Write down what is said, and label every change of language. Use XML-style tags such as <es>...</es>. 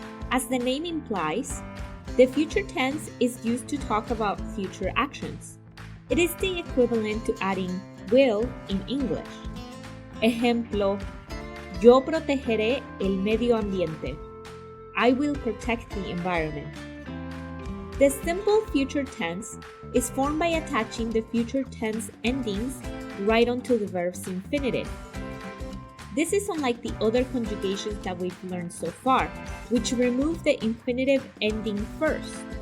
<en>As the name implies, the future tense is used to talk about future actions. It is the equivalent to adding will in English.</en> <es>Ejemplo, yo protegeré el medio ambiente.</es> <en>I will protect the environment. The simple future tense is formed by attaching the future tense endings right onto the verb's infinitive. This is unlike the other conjugations that we've learned so far, which remove the infinitive ending first.</en>